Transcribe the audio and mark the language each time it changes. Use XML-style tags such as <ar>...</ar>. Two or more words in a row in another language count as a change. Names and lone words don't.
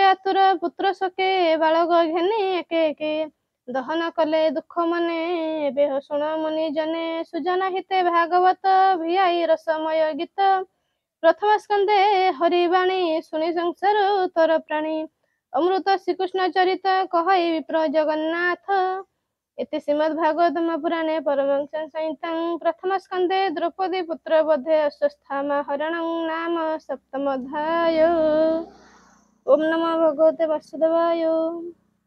<or>ଆତୁର ପୁତ୍ର ଶୋକେ ବାଳକ ଘେନି ଏକେ ଏକେ ଦହନ କଲେ ଦୁଃଖ ମନେ ଏବେ ଶୁଣ ମୁନି ଜନେ ସୁଜନ ହିତେ ଭାଗବତ ଭିଆଇ ରସମୟ ଗୀତ ପ୍ରଥମ ସ୍କନ୍ଧେ ହରିବାଣୀ ଶୁଣି ସଂସାର ତୋର ପ୍ରାଣୀ ଅମୃତ ଶ୍ରୀକୃଷ୍ଣ ଚରିତ କହଇ ବିପ୍ର ଜଗନ୍ନାଥ</or> <sa>इति श्रीमद्भागवतम पुराणे परमहंस संहितां प्रथम स्कन्धे द्रौपदी पुत्र वधे अश्वस्थामा हरणं नाम सप्तमोऽध्याय। ओम नमो भगवते वासुदेवाय।</sa>